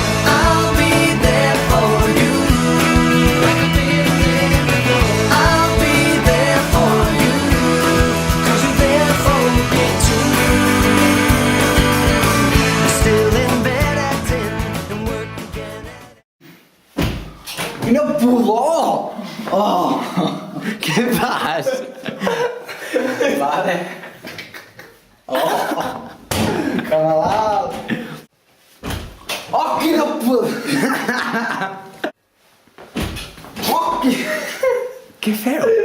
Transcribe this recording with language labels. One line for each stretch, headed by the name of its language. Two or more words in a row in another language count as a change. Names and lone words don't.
English: I'll be there for you like I've been there before. I'll be there for you 'cause you're there for me too. You're still in bed at 10 and work again at...
Catalan: Quina pudor! Oh, què fas? Vale. Oh, que malalt! Oh, quina pudor! Oh, què feu?